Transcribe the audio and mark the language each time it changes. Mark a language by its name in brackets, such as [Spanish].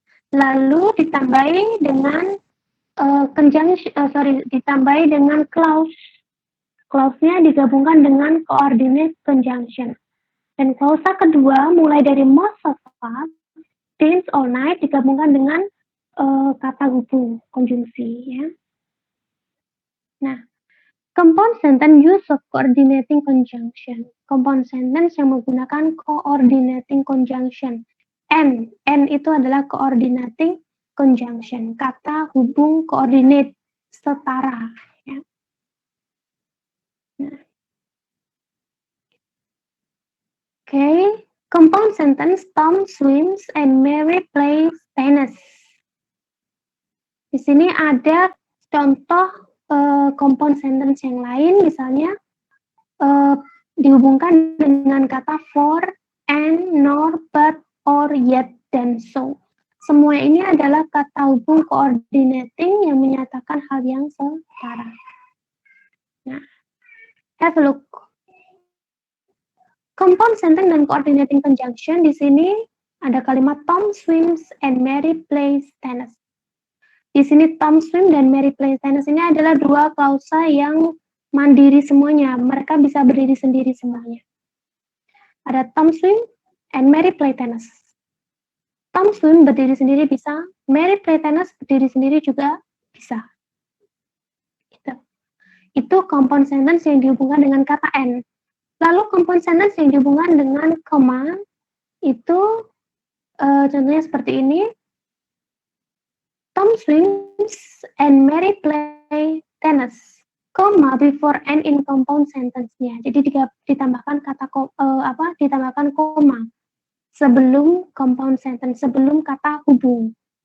[Indonesian] Lalu ditambahi dengan ditambahi dengan clause. Clause-nya digabungkan dengan coordinate conjunction. Dan klausa kedua mulai dari [English] most of us, days or night [Indonesian] digabungkan dengan kata hubung konjungsi ya. [English] Nah, compound sentence use of coordinating conjunction. Compound sentence [Indonesian] yang menggunakan [English] coordinating conjunction. [Indonesian] N itu adalah coordinating conjunction. Kata hubung coordinate setara. Ya. Nah. [English] Okay, compound sentence Tom swims and Mary plays tennis. [Indonesian] Di sini ada contoh compound sentence yang lain, misalnya dihubungkan dengan kata for, and, nor, but, or, yet, dan so. Semua ini adalah kata hubung coordinating yang menyatakan hal yang setara. [English] Nah, have a look. Compound sentence dan coordinating conjunction [Indonesian] di sini ada kalimat [English] Tom swims and Mary plays tennis. [Indonesian] Di sini Tom swim dan Mary [English] plays tennis [Indonesian] ini adalah dua klausa yang mandiri semuanya. Mereka bisa berdiri sendiri semuanya. [English] Ada Tom swim and Mary play tennis. [Indonesian] Tom swim berdiri sendiri bisa, [English] Mary play tennis [Indonesian] berdiri sendiri juga bisa. Itu compound sentence yang dihubungkan dengan kata N. Lalu compound sentence yang dihubungkan dengan koma itu contohnya seperti ini. [English] Tom swims and Mary play tennis. Koma before and in compound sentence-nya. [Indonesian] Jadi ditambahkan kata ditambahkan koma sebelum compound sentence, sebelum kata hubung.